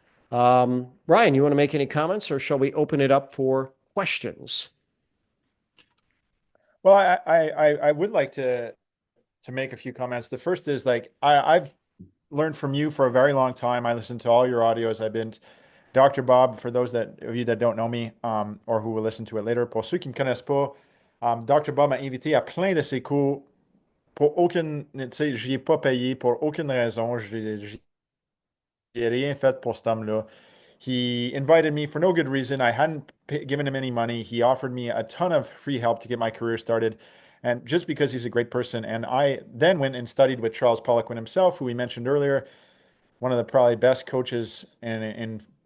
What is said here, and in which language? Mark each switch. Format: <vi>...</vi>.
<en>Ryan, you want to make any comments, or shall we open it up for questions? Well, I would like to make a few comments. The first is like I've learned from you for a very long time. I listened to all your audios. I've been Dr. Bob, for those of you that don't know me, or who will listen to it later.</en> <fr>Pour ceux qui me connaissent pas, Dr. Bob m'a invité à plein de ses cours pour aucune, tu sais, j'y ai pas payé pour aucune raison. J'ai rien fait pour cet homme-là.</fr> <en>He invited me for no good reason. I hadn't given him any money. He offered me a ton of free help to get my career started. And just because he's a great person. And I then went and studied with Charles Poliquin himself, who we mentioned earlier, one of the probably best coaches in</en>